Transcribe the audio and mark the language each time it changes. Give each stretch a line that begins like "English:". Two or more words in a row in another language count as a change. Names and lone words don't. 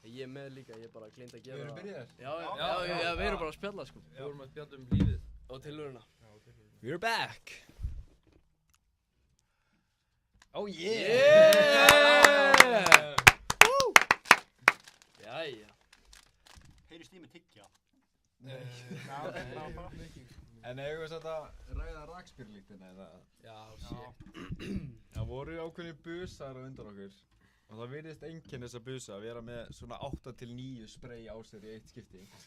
Icelandic: með líka, ég bara gleymt að gera Við erum byrjaðir? Já, við erum bara að spjalla sko. Við vorum að spjalla lífið. Og tilhöruna.
English: We're back! Oh yeah! Yeah! Woo!
Icelandic: Jæja. Heyrist í mig tyggja. Nei. En eigum við satt að ræða rakspírlíktina eða? Já, shit. Það voru ákveðnir busar á undan okkur og það virðist einkenni þessa busa að vera með svona 8-9 spray á sér í eitt skipti.